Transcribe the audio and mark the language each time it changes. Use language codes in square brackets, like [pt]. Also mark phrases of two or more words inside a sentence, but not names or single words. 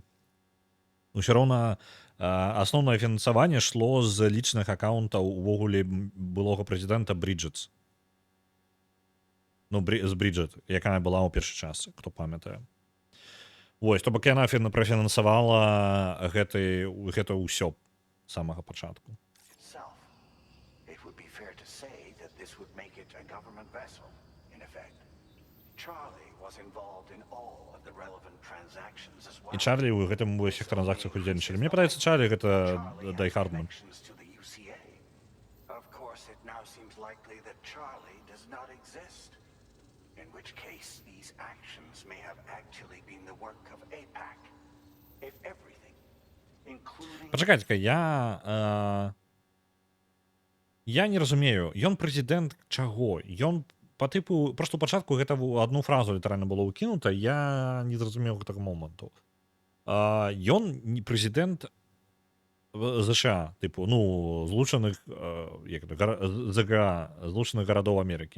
[be] Усё роўна асноўнае фінансаванне шло з лічных аккаунтаў увогуле былога прэзідэнта Бріджэтс. Ну, з Бріджэт, якая была ў першы час, хто памятае. Вось, то бок яна прафінансавала гэта ўсё з самага пачатку. [en] It would be fair to say that this would make it a government vessel, in effect. Charlie was involved in all of the relevant transactions as well. [be] І Чарлі ў гэтым ва ўсіх транзакцыях удзельнічалі. Мне падаецца, Чарлі гэта Дай Хардман. [en] Of course, it now seems likely that Charlie does not exist, in which case these actions may have actually been the work of APAC. If everything, including... [be] Пачакайце-ка, Я не разумею, ён прэзідэнт чаго? Ён па тыпу просто ў пачатку гэта адну фразу літаральна было ўкінута, я не зразумеў гэтага моманту. Ён не прэзідэнт ЗША, тыпу, ну, злучаных ЗГА, злучаных гарадоў Амерыкі.